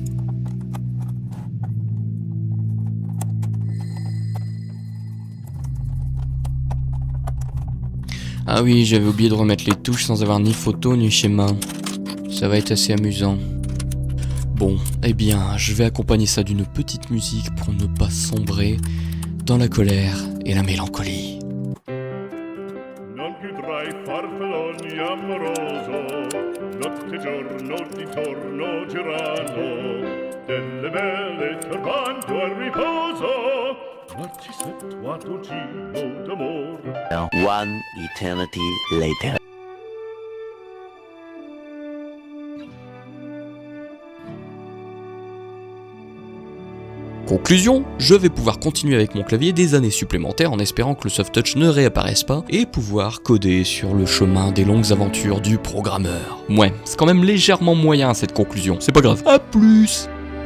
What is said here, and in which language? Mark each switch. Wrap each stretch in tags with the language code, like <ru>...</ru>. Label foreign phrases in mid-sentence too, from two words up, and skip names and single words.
<fr>Ah oui, j'avais oublié de remettre les touches sans avoir ni photo ni schéma. Ça va être assez amusant. Bon, eh bien, je vais accompagner ça d'une petite musique pour ne pas sombrer dans la colère et la mélancolie.</fr> <it>Non più tra i farfalloni amoroso, notte e giorno di torno girano, delle belle turbando al riposo, Narcisetto a tuo giro d'amor.</it> <en>One eternity later.</en> <fr>Conclusion, je vais pouvoir continuer avec mon clavier des années supplémentaires en espérant que le</fr> <en>soft touch</en> <fr>ne réapparaisse pas et pouvoir coder sur le chemin des longues aventures du programmeur. Ouais, c'est quand même légèrement moyen cette conclusion, c'est pas grave. À plus!</fr>